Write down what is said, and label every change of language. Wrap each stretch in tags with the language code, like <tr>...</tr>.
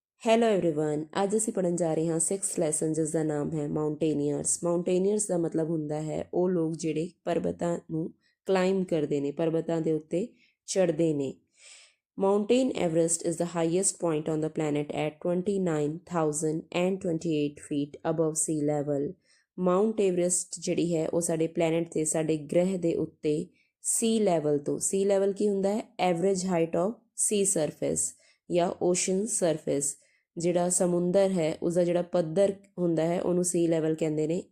<pa>Hello everyone, ਅੱਜ ਅਸੀਂ ਪੜ੍ਹਨ ਜਾ ਰਹੇ ਹਾਂ 6th ਲੈਸਨ ਜਿਸ ਦਾ ਨਾਮ ਹੈ ਮਾਊਂਟੇਨੀਅਰਸ। ਮਾਊਂਟੇਨੀਅਰਸ ਦਾ ਮਤਲਬ ਹੁੰਦਾ ਹੈ ਉਹ ਲੋਕ ਜਿਹੜੇ ਪਰਬਤਾਂ ਨੂੰ ਕਲਾਈਮ ਕਰਦੇ ਨੇ, ਪਰਬਤਾਂ ਦੇ ਉੱਤੇ ਚੜ੍ਹਦੇ ਨੇ।</pa> <en>Mountain Everest is the highest point on the planet at 29,028 feet above sea level.</en> <pa>Mount Everest ਜਿਹੜੀ ਹੈ ਉਹ ਸਾਡੇ ਪਲੈਨਟ 'ਤੇ, ਸਾਡੇ ਗ੍ਰਹਿ ਦੇ ਉੱਤੇ ਸੀ ਲੈਵਲ ਤੋਂ, ਸੀ ਲੈਵਲ ਕੀ ਹੁੰਦਾ ਹੈ? Average height of ਸੀ surface ਜਾਂ ਓਸ਼ਨ ਸਰਫੇਸ, ਜਿਹੜਾ ਸਮੁੰਦਰ ਹੈ ਉਸਦਾ ਜਿਹੜਾ ਪੱਧਰ ਹੁੰਦਾ ਹੈ ਉਹਨੂੰ ਸੀ ਲੈਵਲ ਕਹਿੰਦੇ ਨੇ।</pa>